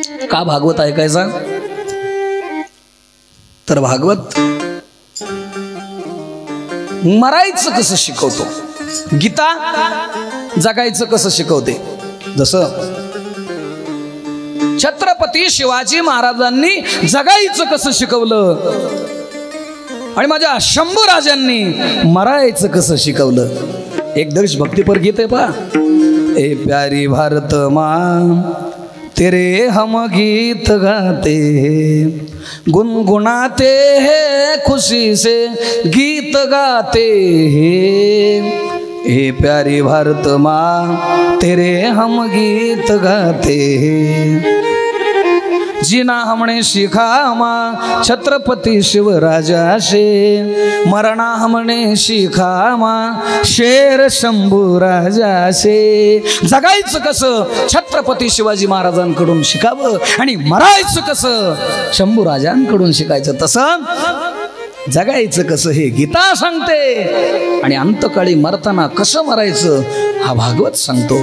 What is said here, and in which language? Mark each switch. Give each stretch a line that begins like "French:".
Marathi: का भागवत ऐकायचा तर भागवत मरायचं कसं शिकवतो, गीता जगायचं कसं शिकवते. जसं छत्रपती शिवाजी महाराजांनी जगायचं कसं शिकवलं आणि माझ्या शंभू राजांनी मरायचं कसं शिकवलं. एक देशभक्तीपर गीत आहे पहा.
Hindi: ए प्यारी भारत माँ तेरे हम गीत गाते हैं, गुनगुनाते हैं खुशी से गीत गाते हैं. ए प्यारी भारत माँ तेरे हम गीत गाते हैं, जीना हमने सीखा माँ छत्रपति शिवराजा से, मरना हमने सीखा माँ शेर शंभू राजा से.
Marathi: जगायचं कसं छत्रपती शिवाजी महाराजांकडून शिकावं आणि मरायचं कसं शंभू राजांकडून शिकायचं. तसं जगायचं कसं हे गीता सांगते आणि अंतकाळी मरताना कसं मरायचं हा भागवत सांगतो.